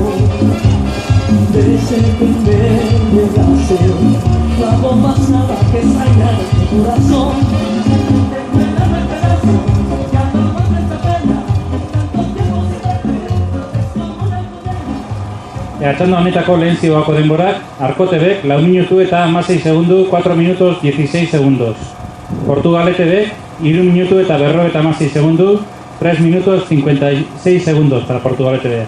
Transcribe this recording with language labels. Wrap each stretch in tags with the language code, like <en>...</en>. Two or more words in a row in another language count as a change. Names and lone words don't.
<es>Desde que me dejaste, no hago más nada que extrañar tu corazón. Recuérdame pedazo, ya no más esta pena, tanto tiempo sin verte, es como una condena.</es> <eu>Txanda honetako lehen zioako denborak, Arko TV, 4 minutu eta 16 segundu,</eu> <es>4 minutos 16 segundos.</es> <eu>Portugalete B, 3 minutu eta 56 segundu,</eu> <es>3 minutos 56 segundos para Portugalete B.</es>